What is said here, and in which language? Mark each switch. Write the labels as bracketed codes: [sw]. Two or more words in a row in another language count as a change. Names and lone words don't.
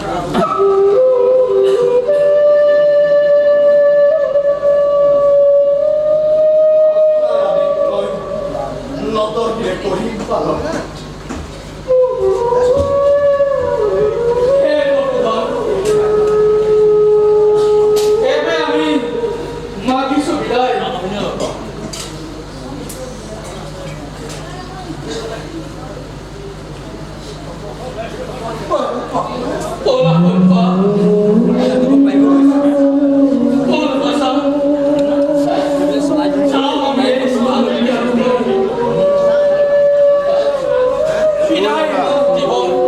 [as] নতহিৰে কৰিম পালন এবে আমি মাগিছো বিদায় [es] Hola, papá. Hola, pasa. Chao, mami. Biday, [as] জীবন।